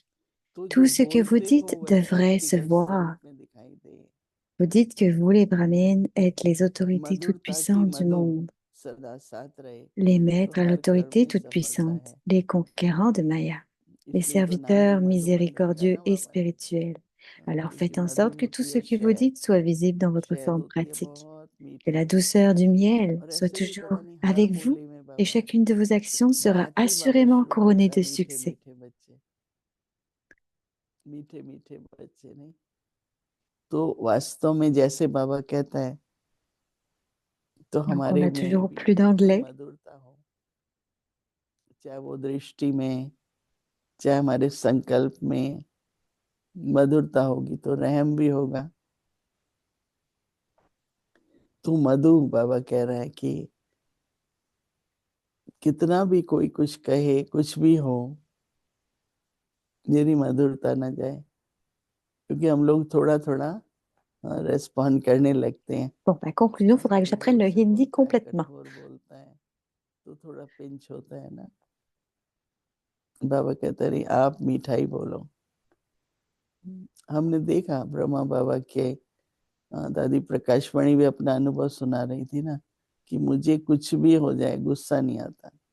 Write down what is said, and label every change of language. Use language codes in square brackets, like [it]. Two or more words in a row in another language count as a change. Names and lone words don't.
[hi] तो [fr] Tout [hi] जो [fr] ce que vous [hi] बोलते हो [fr] dites [hi] वह [fr] devrait se [hi] व्यक्तिगत [fr] voir. [hi] स्वरूप में दिखाई दे। [fr] Vous dites que vous, les Brahmins, êtes les autorités [hi] मधुरता की [fr] toutes-puissantes du [hi] मधु [fr] monde, [hi] सदा साथ रहे, [fr] les [hi] तो [fr] maîtres à [hi] हर कर्म [fr] l'autorité [hi] में सफलता [fr] toute-puissante, [hi] है। [fr] les conquérants de Maya, les [hi] इसलिए तो नाम भी [fr] serviteurs [hi] मधुबन रखा [fr] miséricordieux [hi] ना [fr] et [hi] बाबा ने, [fr] spirituels. Alors [hi] क्योंकि [fr] faites en sorte que tout [hi] मधुमती [fr] ce [hi] और [fr] que vous dites soit visible dans votre [hi] शहद [fr] forme [hi] होती है [fr] pratique. [hi] बहुत [fr] Que la [hi] मीठी। [fr] douceur du miel [hi] और [fr] soit [hi] ऐसे भी [fr] toujours [hi] पता नहीं हर [fr] avec vous [hi] बोली में [fr] et [hi] बाबा [fr] chacune de vos actions sera [hi] गाते बाबा [fr] assurément [hi] श्लोक [fr] couronnée [hi] रहता है, [fr] de [hi] मीठे [fr] succès. [hi] मीठे बच्चे, मीठे मीठे बच्चे नहीं। तो वास्तव में जैसे बाबा कहता है, तो [fr] Donc on [hi] हमारे [fr] a [hi] में [fr] toujours [hi] भी [fr] plus d'anglais. [hi] मधुरता हो, चाहे वो दृष्टि में, चाहे हमारे संकल्प में मधुरता होगी, तो रहम भी होगा। तो मधु बाबा कह रहा है कि कितना भी कोई कुछ कहे, कुछ भी हो, मेरी मधुरता ना जाए, क्योंकि हम लोग थोड़ा थोड़ा रेस्पॉन्ड करने लगते हैं। [fr] Bon, bah, conclusion, il faudra que [hi] कोई [fr] j'apprenne [hi] जोर [fr] le [hi] से [fr] hindi [hi] बोलता है, [fr] complètement. [hi] कठोर बोलता है, तो थोड़ा पिंच होता है ना। बाबा कहते रही आप मिठाई बोलो। हमने देखा ब्रह्मा बाबा के दादी प्रकाशवाणी भी अपना अनुभव सुना रही थी ना, कि मुझे कुछ भी हो जाए गुस्सा नहीं आता।